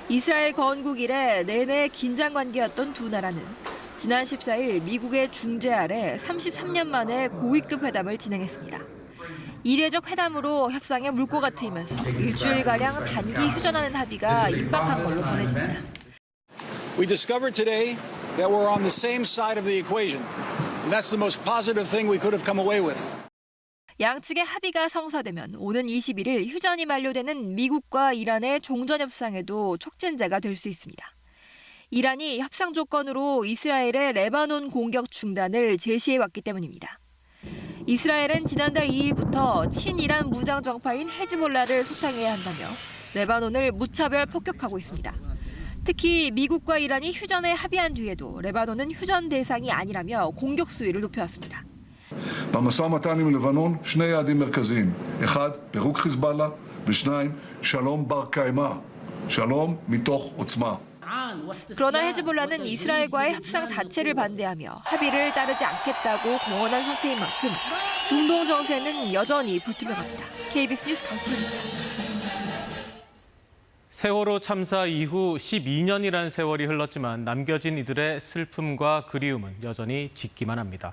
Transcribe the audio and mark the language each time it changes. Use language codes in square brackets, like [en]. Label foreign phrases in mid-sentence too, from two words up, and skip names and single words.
[ko] 이스라엘 건국 이래 내내 긴장 관계였던 두 나라는 지난 14일 미국의 중재 아래 33년 만에 고위급 회담을 진행했습니다. 이례적 회담으로 협상에 물꼬가 트이면서 일주일가량 단기 휴전하는 합의가 임박한 걸로 전해집니다. [en] We discovered today that we're on the same side of the equation. And that's the most positive thing we could have come away with. [ko] 양측의 합의가 성사되면 오는 21일 휴전이 만료되는 미국과 이란의 종전협상에도 촉진제가 될 수 있습니다. 이란이 협상 조건으로 이스라엘의 레바논 공격 중단을 제시해왔기 때문입니다. 이스라엘은 지난달 2일부터 친이란 무장 정파인 헤즈볼라를 소탕해야 한다며 레바논을 무차별 폭격하고 있습니다. 특히 미국과 이란이 휴전에 합의한 뒤에도 레바논은 휴전 대상이 아니라며 공격 수위를 높여왔습니다. [he] במשא ומתן עם לבנון שני יעדים מרכזיים, אחד, פירוק חיזבאללה, ושניים, שלום בר קיימא, שלום מתוך עוצמה. [ko] 그러나 헤즈볼라는 이스라엘과의 협상 자체를 반대하며 합의를 따르지 않겠다고 공언한 상태인 만큼 중동 정세는 여전히 불투명합니다. KBS 뉴스 강태입니다. 세월호 참사 이후 12년이란 세월이 흘렀지만 남겨진 이들의 슬픔과 그리움은 여전히 짙기만 합니다.